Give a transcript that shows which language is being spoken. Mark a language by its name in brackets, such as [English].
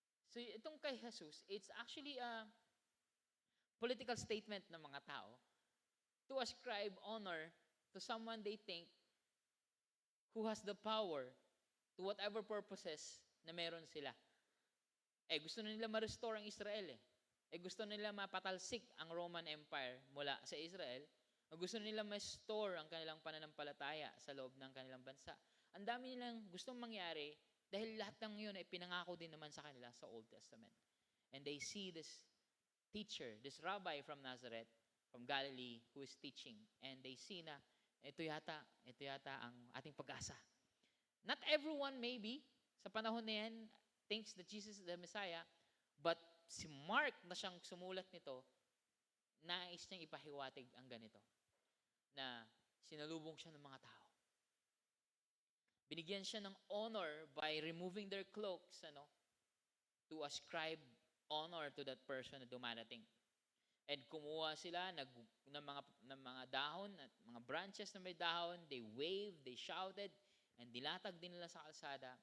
[English] So, itong kay Jesus, it's actually a political statement [Filipino] ng mga tao [English] to ascribe honor to someone they think who has the power to whatever purposes [Filipino] na meron sila. Gusto na nila ma-restore ang Israel. Gusto nila mapatalsik ang Roman Empire mula sa Israel. Gusto nila ma-store ang kanilang pananampalataya sa loob ng kanilang bansa. Ang dami nilang gustong mangyari dahil lahat ng yun ay pinangako din naman sa kanila sa Old Testament. [English] And they see this teacher, this rabbi from Nazareth, from Galilee who is teaching. And they see [Filipino] na, ito yata ang ating pag-asa. [English] Not everyone maybe, [Filipino] sa panahon na yan, [English] thinks that Jesus is the Messiah, [Filipino] but si Mark na siyang sumulat nito, nais niyang ipahiwatig ang ganito, na sinalubong siya ng mga tao. Binigyan siya ng [English] honor by removing their cloaks, to ascribe honor to that person [Filipino] na dumarating. And kumuha sila ng mga dahon at mga branches na may dahon, [English] they waved, they shouted, [Filipino] and dilatag din nila sa kalsada.